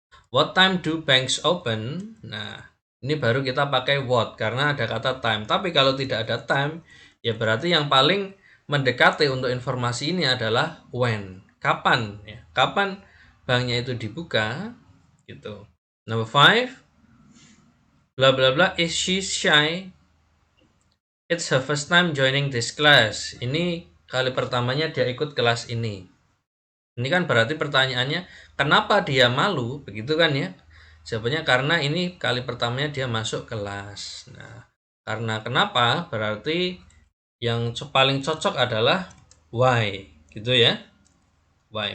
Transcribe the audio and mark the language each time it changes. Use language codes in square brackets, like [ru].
[en] What time do banks open? [id] Nah, ini baru kita pakai what karena ada kata time. Tapi kalau tidak ada time, ya berarti yang paling mendekati untuk informasi ini adalah when. Kapan ya? Kapan banknya itu dibuka gitu. [en] Number 5, bla bla bla is she shy? It's her first time joining this class. [id] Ini kali pertamanya dia ikut kelas ini. Ini kan berarti pertanyaannya kenapa dia malu, begitu kan ya? Jawabannya karena ini kali pertamanya dia masuk kelas. Nah, karena kenapa berarti yang paling cocok adalah why, gitu ya. Why?